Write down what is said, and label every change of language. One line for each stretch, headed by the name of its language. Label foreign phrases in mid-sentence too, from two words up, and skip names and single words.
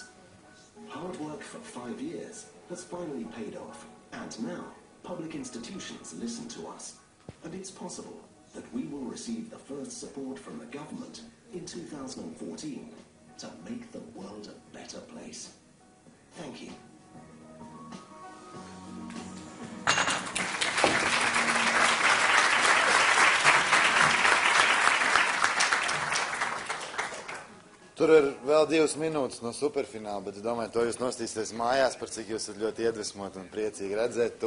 English: Hard work for 5 years has finally paid off, and now public institutions listen to us, and it's possible that we will receive the first support from the government in 2014 to make the world a better place. Thank you.
Latvian: Tur ir vēl 2 minūtes no superfināla, bet es domāju, to jūs nostīsieties mājās, par cik jūs esat ļoti iedvesmoti un priecīgi redzēt to.